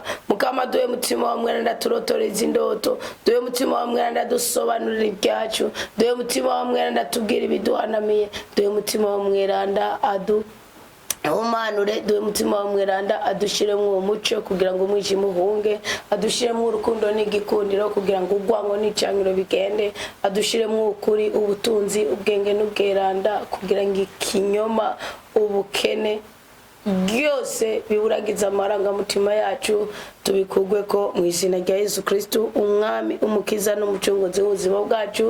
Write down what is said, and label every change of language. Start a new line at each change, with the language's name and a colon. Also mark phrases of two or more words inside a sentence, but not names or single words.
Rundi: Mukama duhe mutima wa mweranda turotoreza indoto, duhe mutima wa mweranda dusobanurira ibyacu, duhe mutima wa mweranda tubwira ibiduhanamiye, duhe mutima wa mweranda umanure, duhe mutima wa mweranda adushiremo umuco kugira ngo umwijima uhunge, adushiremo urukundo n'igikundiro kugira ngo ugwango n'icangiro bigende, adushiremo ukuri, ubutunzi, ubwenge n'ubweranda kugira ngo ikinyoma, ubukene byose biburagiza amarangamutima yacu tubikugwe ko mu izina rya Yesu Kristo umwami umukiza n'umucunguzi w'ubuzima bwacu.